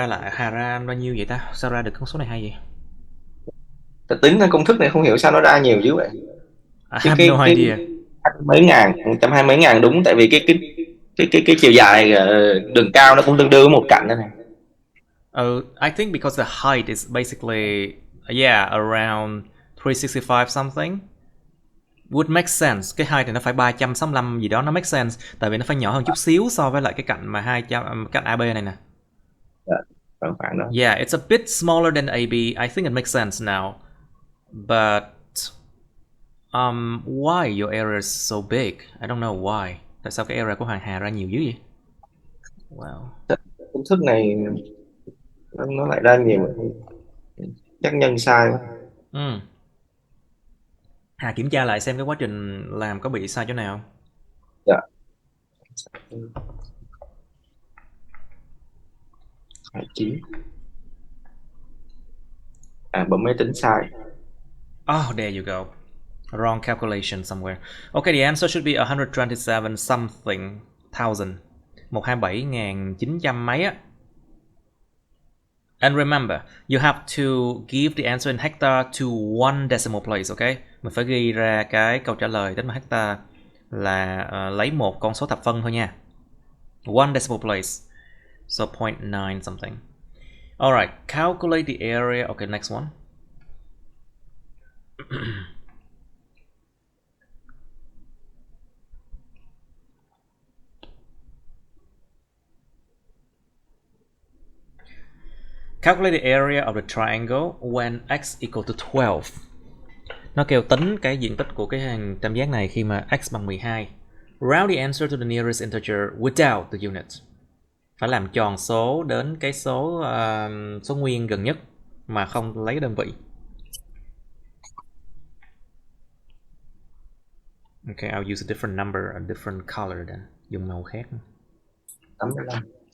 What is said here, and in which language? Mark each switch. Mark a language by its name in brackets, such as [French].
[Vietnamese] Hà ra bao nhiêu vậy ta? Sao ra được con số này hay vậy? Ta tính cái công thức này không hiểu sao nó ra nhiều dữ vậy. [English] I have no idea. [Vietnamese] Mấy ngàn, 120 mấy ngàn đúng, tại vì cái chiều dài đường cao nó cũng tương đương với một cạnh đó này. [English] I think because the height is basically, yeah, around 365 something. Would make sense. [Vietnamese] Cái height này nó phải 365 gì đó, nó [English] make sense. [Vietnamese] Tại vì nó phải nhỏ hơn chút xíu so với lại cái cạnh mà 200, cạnh AB này nè. Khoảng đó. [English] Yeah, it's a bit smaller than AB. I think it makes sense now. But why your area is so big? I don't know why. [Vietnamese] Tại sao cái area của Hoàng Hà ra nhiều dữ vậy? [English] Wow. [Vietnamese] Công thức này nó lại ra nhiều, chắc nhân sai. Hà kiểm tra lại xem cái quá trình làm có bị sai chỗ nào. Dạ. 29. Bấm máy tính sai. [English] Oh, there you go. Wrong calculation somewhere. Okay, the answer should be 127 something thousand. [Vietnamese] 127.900 mấy á. [English] And remember, you have to give the answer in hectare to one decimal place, okay? [Vietnamese] Mình phải ghi ra cái câu trả lời đến hectare là lấy một con số thập phân thôi nha. [English] One decimal place. So 0.9 something. Alright, calculate the area. Okay, next one. Calculate the area of the triangle when x equal to 12. [Vietnamese] Nó kêu tính cái diện tích của cái hàng tam giác này khi mà x bằng 12. [English] Round the answer to the nearest integer without the unit. [Vietnamese] Phải làm tròn số đến cái số nguyên gần nhất mà không lấy đơn vị. [English] Okay, I'll use a different number, a different color then. [Vietnamese] Dùng màu khác. 85.